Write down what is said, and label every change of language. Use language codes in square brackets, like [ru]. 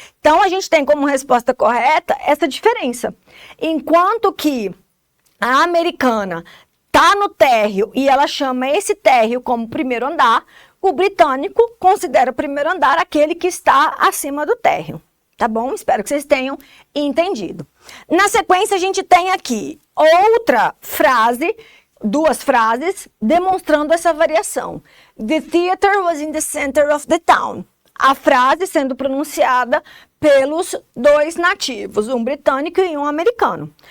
[pt] Então, a gente tem como resposta correta essa diferença. Enquanto que a americana tá no térreo e ela chama esse térreo como primeiro andar, o britânico considera o primeiro andar aquele que está acima do térreo, tá bom? Espero que vocês tenham entendido. Na sequência, a gente tem aqui outra frase, duas frases, demonstrando essa variação. [en] The theater was in the center of the town. [pt] A frase sendo pronunciada pelos dois nativos, um britânico e um americano.